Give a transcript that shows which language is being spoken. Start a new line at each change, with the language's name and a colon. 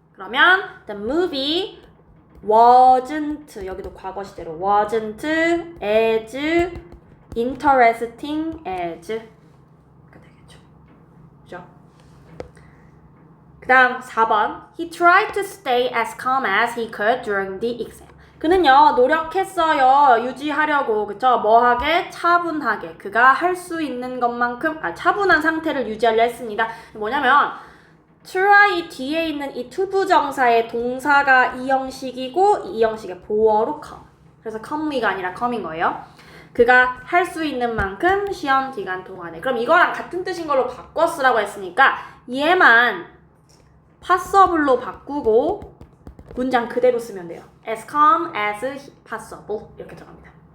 English: 그러면 the movie wasn't
Korean: 여기도 과거 시제로
English: wasn't as interesting as 가 되겠죠.
Korean: 그죠? 그 다음 4번
English: he tried to stay as calm as he could during the exam.
Korean: 그는요 노력했어요 유지하려고. 그쵸? 뭐하게? 차분하게. 그가 할 수 있는 것만큼 차분한 상태를 유지하려 했습니다. 뭐냐면 try 뒤에 있는 이 투부정사의 동사가 이 형식이고 이 형식의 보어로 come. 그래서 calmly가 아니라 come인 거예요. 그가 할 수 있는 만큼 시험 기간 동안에. 그럼 이거랑 같은 뜻인 걸로 바꿔 쓰라고 했으니까 얘만 passable로 바꾸고 문장 그대로 쓰면 돼요.
English: as calm as possible
Korean: 이렇게 들어갑니다.